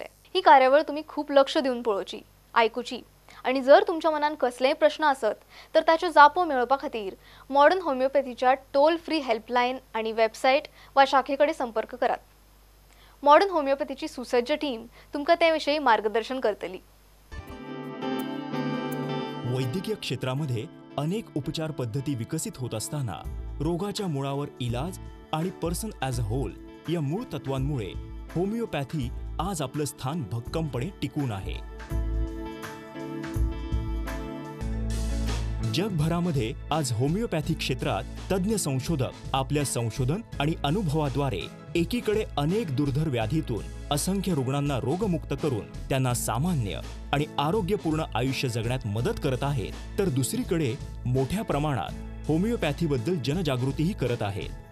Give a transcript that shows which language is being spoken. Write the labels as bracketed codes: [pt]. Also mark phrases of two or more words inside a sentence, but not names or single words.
[kok] ही कार्यावळ तुमी खूब लक्ष दिवन पळोवची, आयकुची आनी जर तुमच्या मनान कसलेय प्रश्न आसत तर ताच्यो जापो मेळोवपा खातीर मॉडर्न होमिओपॅथीच्या [en] toll free helpline [kok] आनी वेबसायट वा शाखेकडे संपर्क करात. मॉडर्न होमिओपॅथीची सुसज्ज टीम तुमकां ते विशयी मार्गदर्शन करतली. [mr] वैद्यकीय क्षेत्रामध्ये अनेक उपचार पद्धती विकसित होत असताना रोगाच्या मुळावर इलाज आणि [en] person as a whole [mr] या मूळ तत्वांमुळे होमिओपॅथी आज आपलं स्थान भक्कमपणे टिकून आहे. जगभरामध्ये आज होमिओपॅथी क्षेत्रात तज्ञ संशोधक आपल्या संशोधन आणि अनुभवाद्वारे एकीकडे अनेक दुर्धर व्याधीतून असंख्य रुग्णांना रोगमुक्त करून त्यांना सामान्य आणि आरोग्यपूर्ण आयुष्य जगण्यात मदत करत आहेत, तर दुसरीकडे मोठ्या प्रमाणात होमिओपॅथीबद्दल जनजागृतीही करत आहेत.